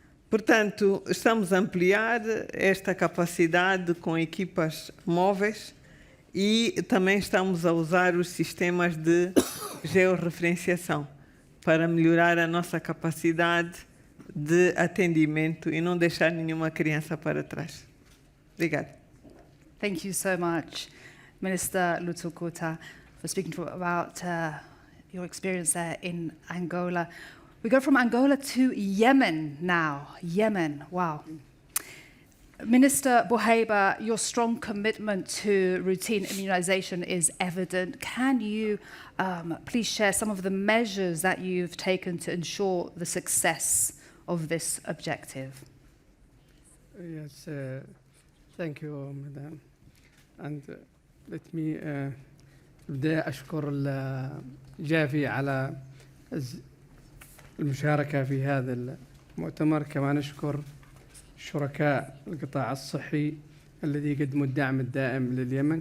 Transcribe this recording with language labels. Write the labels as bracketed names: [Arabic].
[Portuguese] Portanto, estamos a ampliar esta capacidade com equipas móveis e também estamos a usar os sistemas de georreferenciação para melhorar a nossa capacidade de atendimento e não deixar nenhuma criança para trás. Obrigada. [English] Thank you so much, Minister Lutucuta, for speaking about your experience there in Angola. We go from Angola to Yemen now. Yemen, wow. Minister Buhaibeh, your strong commitment to routine immunization is evident. Can you please share some of the measures that you've taken to ensure the success of this objective? Yes, thank you, Madam. And let me [Arabic] بدي أشكر جافي على المشاركة في هذا المؤتمر. كما نشكر شركاء القطاع الصحي الذي يقدموا الدعم الدائم لليمن.